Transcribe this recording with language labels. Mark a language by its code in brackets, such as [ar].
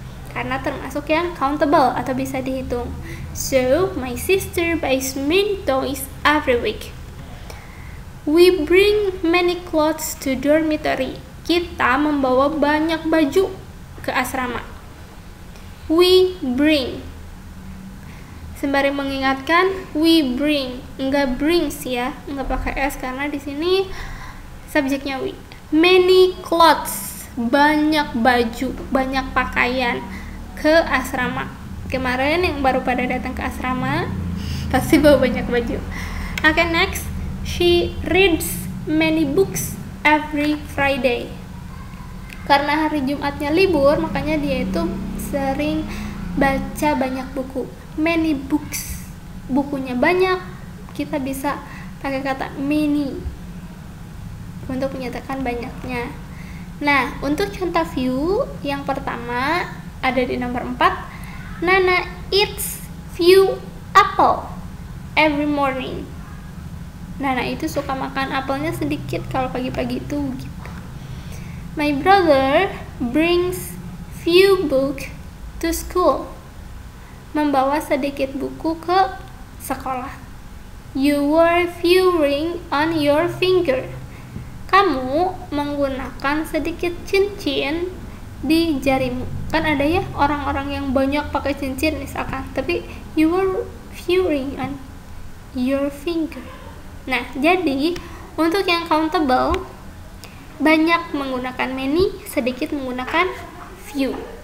[id] Karena termasuk yang countable atau bisa dihitung. [en] So, my sister buys many toys every week. We bring many clothes to dormitory. [id] Kita membawa banyak baju ke asrama. [en] We bring. [id] Sembari mengingatkan, [en] we bring, [id] enggak brings ya, enggak pakai s karena di sini subjeknya we. [en] Many clothes, [id] banyak baju, banyak pakaian ke asrama. Kemarin yang baru pada datang ke asrama pasti bawa banyak baju. [en] Okay, next, she reads many books every Friday. [id] Karena hari Jumatnya libur, makanya dia itu sering baca banyak buku. [en] Many books, [id] bukunya banyak, kita bisa pakai kata many untuk menyatakan banyaknya. Nah, untuk contoh few yang pertama ada di nomor 4. [en] Nana eats few apple every morning. [id] Nana itu suka makan apelnya sedikit kalau pagi-pagi itu gitu. [en] My brother brings few book to school. [id] Membawa sedikit buku ke sekolah. [en] You wear few ring on your finger. [id] Kamu menggunakan sedikit cincin di jarimu. Kan ada ya orang-orang yang banyak pakai cincin misalkan, tapi [en] you wear few ring on your finger. [id] Nah, jadi untuk yang countable banyak menggunakan many, sedikit menggunakan few.